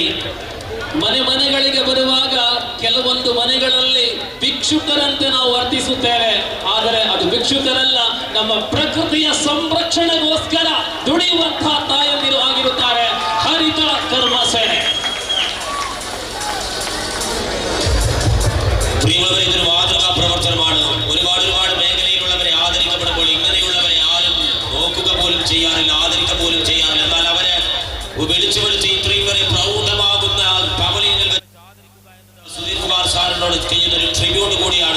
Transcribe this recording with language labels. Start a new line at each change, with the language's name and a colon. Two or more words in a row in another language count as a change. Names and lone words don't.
Kannada: ಮನೆಗಳಿಗೆ ಬರುವಾಗ ಕೆಲವೊಂದು ಮನೆಗಳಲ್ಲಿ ಭಿಕ್ಷುಕರಂತೆ ನಾವು ವರ್ತಿಸುತ್ತೇವೆ. ಆದರೆ ಅದು ಭಿಕ್ಷುಕರಲ್ಲ, ನಮ್ಮ ಪ್ರಕೃತಿಯ ಸಂರಕ್ಷಣೆಗೋಸ್ಕರ ದುಡಿಯುವಂತಹ ತಾಯಂದಿರು ಆಗಿರುತ್ತಾರೆ ಹರಿತ ಕರ್ಮ ಸೇನೆ.
Malayalam: പ്രിയമുള്ളവരെ, ഇതൊരു മാതൃകാ പ്രവർത്തനമാണ്. ഒരുപാട് മേഖലയിലുള്ളവരെ ആദരിക്കപ്പെടുമ്പോൾ ഇങ്ങനെയുള്ളവരെ ആരും നോക്കുക പോലും ചെയ്യാറില്ല, ആദരിക്കുക പോലും ചെയ്യാറില്ല. എന്നാൽ അവരെ വിളിച്ചു വിളിച്ച് ഇത്രയും വരെ പ്രൗഢമാകുന്ന പവലിയനിൽ സുധീർ കുമാർ സാറിനോട് ചെയ്യുന്ന ഒരു ട്രിബ്യൂട്ട് കൂടിയാണ്.